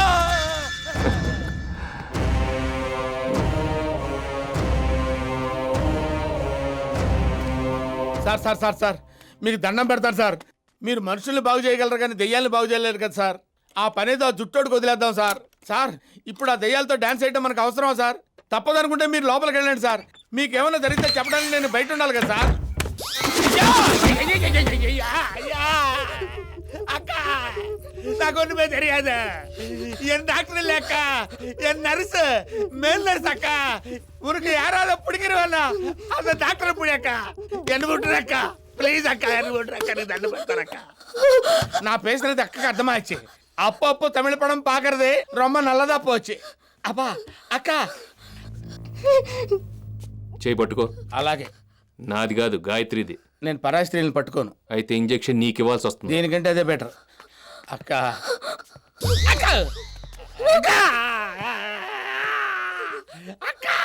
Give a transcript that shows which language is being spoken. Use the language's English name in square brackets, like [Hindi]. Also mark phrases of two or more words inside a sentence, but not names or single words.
[Telugu] సార్ సార్ సార్ సార్ మీకు దండం పెడతారు సార్. మీరు మనుషుల్ని బాగు చేయగలరు కానీ దెయ్యాలను బాగు చేయలేరు కదా సార్. ఆ పనేదో ఆ జుట్టోడికి వదిలేద్దాం సార్. సార్, ఇప్పుడు ఆ దెయ్యాలతో డాన్స్ చేయడం మనకు అవసరమా సార్? తప్పదనుకుంటే మీరు లోపలికి వెళ్ళండి సార్. మీకేమైనా జరిగితే చెప్పడానికి నేను బయట ఉండాలి కదా సార్. [Tamil] அக்கா நான் கொண்டு போய் தெரியாது. என் டாக்டர் இல்ல அக்கா, என் நர்ஸ், [English] male nurse [Tamil] அக்கா. உனக்கு யாராவது பிடிக்கிறவனா அந்த டாக்டரை பிடி அக்கா. என்ன விட்டுரு அக்கா, ப்ளீஸ் அக்கா, என்ன விட்டுரு அக்கா, நீ தண்டு படுத்துற அக்கா. நான் பேசுறது அக்கா அர்த்தமாச்சு. அப்பப்போ தமிழ் படம் பாக்குறது ரொம்ப நல்லதா போச்சு. அப்பா అక్కా [Telugu] చేయి పట్టుకో. అలాగే. నాది కాదు, గాయత్రిది. నేను పరాయి స్త్రీలను పట్టుకోను. అయితే ఇంజెక్షన్ నీకు ఇవ్వాల్సి వస్తుంది. దీనికంటే అదే బెటర్. అక్క అక్క అక్క అక్క